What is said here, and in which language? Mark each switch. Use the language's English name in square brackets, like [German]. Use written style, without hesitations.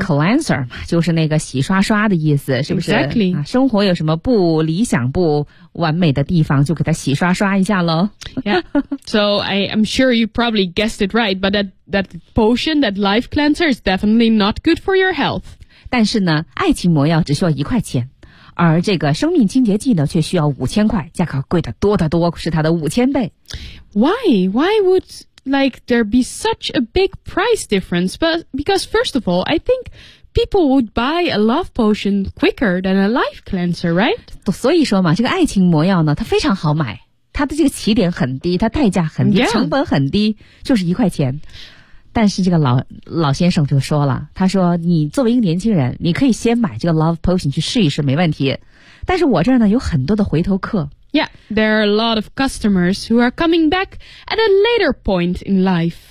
[Chinese] Cleanser 嘛，就是那个洗刷刷的意思，是不是？ [English] Exactly. [Chinese] 生活有什么不理想、不完美的地方，就给它洗刷刷一下咯。 Yeah. [English] So I'm sure you probably guessed it right, but that potion, that life cleanser, is definitely not good for your health. [Chinese] 但是呢，爱情魔药只需要一块钱。而这个生命清洁剂呢，却需要5000块，价格贵得多得多，是它的5000倍。 [English] Why would... Like, there be such a big price difference, but because first of all, I think people would buy a love potion quicker than a life cleanser, right? [Chinese] 所以说嘛，这个爱情魔药呢，它非常好买，它的这个起点很低，它代价很低、 yeah. 成本很低，就是1块钱。但是这个老先生就说了，他说你作为一个年轻人，你可以先买这个 love potion 去试一试，没问题。但是我这儿呢，有很多的回头客。 [English] Yeah, there are a lot of customers who are coming back at a later point in life.